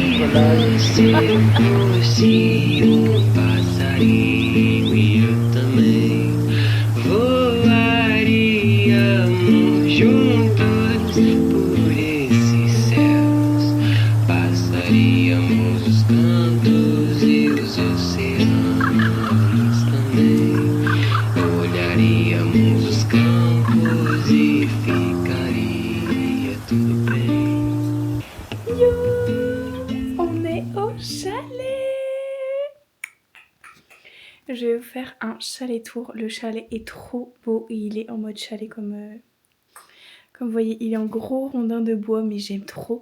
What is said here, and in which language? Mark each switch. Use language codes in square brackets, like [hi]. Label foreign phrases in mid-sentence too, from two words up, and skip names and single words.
[pt] Se fosse passarinho e eu também voaríamos juntos por esses céus, passaríamos os cantos e os oceanos também, olharíamos os campos e ficaria tudo bem. [fr] On est au chalet. Je vais vous faire un chalet tour. Le chalet est trop beau et il est en mode chalet comme vous voyez, il est en gros rondin de bois, mais j'aime trop.